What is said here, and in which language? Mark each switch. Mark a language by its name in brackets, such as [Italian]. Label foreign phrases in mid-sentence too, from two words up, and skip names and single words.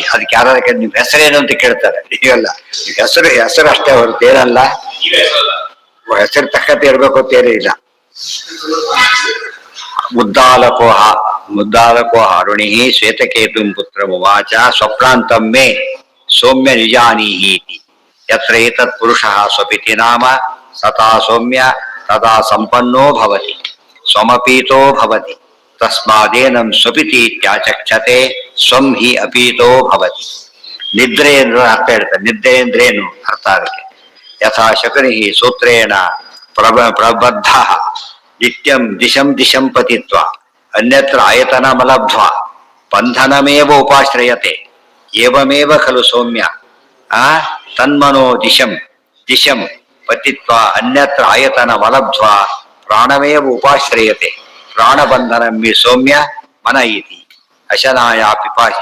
[Kannada] ಅದಕ್ಕೆ ಯಾರು ನಿಮ್ ಹೆಸರೇನು ಅಂತ ಕೇಳ್ತಾರೆ. ಈಗಲ್ಲ, ಹೆಸರು ಅಷ್ಟೇ ಹೊರತು ಏನಲ್ಲ. ಹೆಸರು ತಕ್ಕಂತೆ ಇರ್ಬೇಕು ಅಂತ ಏನೂ ಇಲ್ಲ. [Sanskrit] ಮುದ್ದಾಲಕೋ ಅರುಣಿ ಶ್ವೇತಕೇತು ಪುತ್ರ ಮುವಾಚ ಸ್ವಪ್ನಾಂತಮ್ಮೆ ಸೌಮ್ಯ ನಿಜಾನೀಹೀತಿ ಯತ್ರ ಏತತ್ ಪುರುಷಃ ಸ್ವಪಿತಿ ನಾಮ ಸತಾ ಸೌಮ್ಯ ತದಾ ಸಂಪನ್ನೋ ಭವತಿ ಸ್ವಮಪೀತೋ ಭವತಿ ತಸ್ಮಾದೇನಂ ಸ್ವಪಿತಿ ಇತ್ಯಾಚಕ್ಷತೆ ಸ್ವಂ ಹಿ ಅಪೀತೋ ಭವತಿ. [Kannada] ನಿದ್ರೆ ಅಂದ್ರೆ ಅರ್ಥ ಹೇಳ್ತಾರೆ. ನಿದ್ರೆ ಅಂದ್ರೇನು ಅರ್ಥ ಅದಕ್ಕೆ. [Sanskrit] ಯಥಾ ಶಕುನಿ ಸೂತ್ರೇಣ ಪ್ರಬದ್ಧ ನಿತ್ಯಂ ದಿಶಂ ಪತಿತ್ವ ಅನ್ಯತ್ರ ಆಯತನಮಲಬ್ಧ್ವ ಬಂಧನಮೇವ ಉಪಾಶ್ರಯತೆ ಏವಮೇವ ಖಲು ಸೌಮ್ಯ ತನ್ಮನೋ ದಿಶಂ ಪತಿತ್ವ ಅನ್ಯತ್ರ ಆಯತನಮಲಬ್ಧ್ವ ಪ್ರಾಣಮೇವ ಉಪಾಶ್ರಯತೆ ಪ್ರಾಣಬಂಧನಮ್ಮಿ ಸೌಮ್ಯ ಮನ ಇತಿ ಅಶನಾಯ ಪಿಪಾಸಿ.